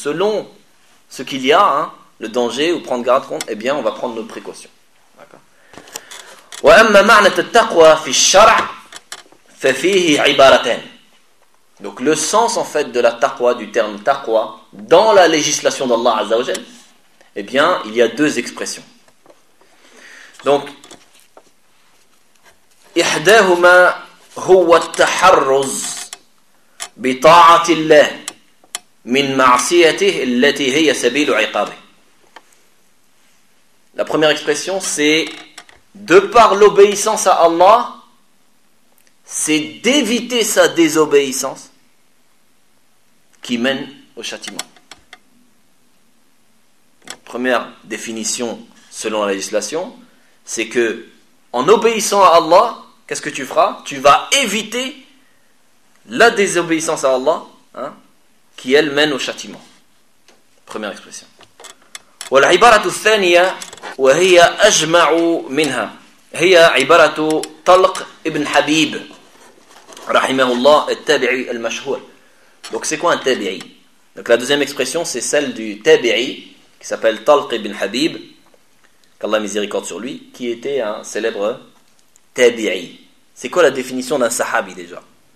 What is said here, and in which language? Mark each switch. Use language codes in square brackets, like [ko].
[fr] Selon ce qu'il y a, hein, le danger, ou prendre garde contre, eh bien, on va prendre nos précautions. D'accord ? [ar] وَأَمَّا مَعْنَةَ التَّقْوَى فِي الشَّرْعِ فَفِيهِ عِبَارَتَيْنِ. [fr] Donc, le sens, en fait, de la taqwa, du terme taqwa, dans la législation d'Allah Azza wa Jal, eh bien, il y a deux expressions. [ar] Donc, إِحْدَاهُمَا هو التحرز بطاعة الله من معصيته التي هي سبيل عقابه. [fr] La première expression, c'est de par l'obéissance à Allah, c'est d'éviter sa désobéissance qui mène au châtiment. Première définition selon la législation, c'est que en obéissant à Allah, qu'est-ce que tu feras ? Tu vas éviter la désobéissance à Allah, hein, qui elle mène au châtiment. Première expression. [ar] والعبارة الثانية وهي أجمع منها هي عبارة طلق ابن حبيب رحمه الله التابعي المشهور. [fr] Donc c'est quoi un tabi'i ? Donc la deuxième expression c'est celle du tabi'i qui s'appelle Talq ibn Habib, qu'Allah miséricorde sur lui, qui était un célèbre tabi'i. C'est quoi la définition d'un sahabi déjà ?